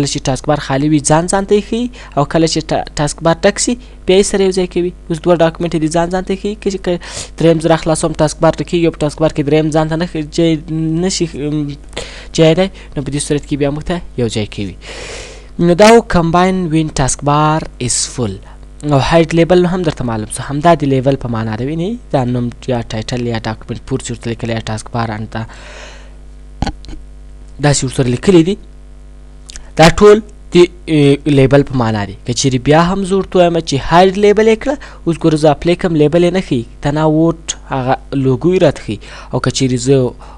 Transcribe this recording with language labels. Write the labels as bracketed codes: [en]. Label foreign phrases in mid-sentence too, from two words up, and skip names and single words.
[ps] چې ټاسک بار خالي وي ځان ځان ته یې ښیي او کله چې ټاسک بار ډک سي بیا یې سره یو ځای کوي اوس دوه ډاکومنټ دي ځان ځان ته یې ښیي که درېیم زه راخلاصوم ټاسک بار ډکېږي او په ټاسک بار کې درېیم ځان ته نه شي ځای دی نو په دې صورت کې بیا موږ ته یو ځای کوي نو دا و [en] combine when taskbar is full [ps] او [en] hide label [ps] هم درته معلوم شو همدا د لیبل په معنا ده وینې دا نوم یا ټایټل یا ډاکومنټ پور چې ورته لیکلی یا ټاسک بار انته داسې ورسره لیکلي دي دا ټول د لیبل په معنا دي که چیرې بیا هم زه ورته وایم چې [en] hide label [ps] یې کړه اوس ګوره زه اپلی کوم لیبل یې نه ښیي تنا ووټ هغه لوګو یې راته ښیي او که چیرې زه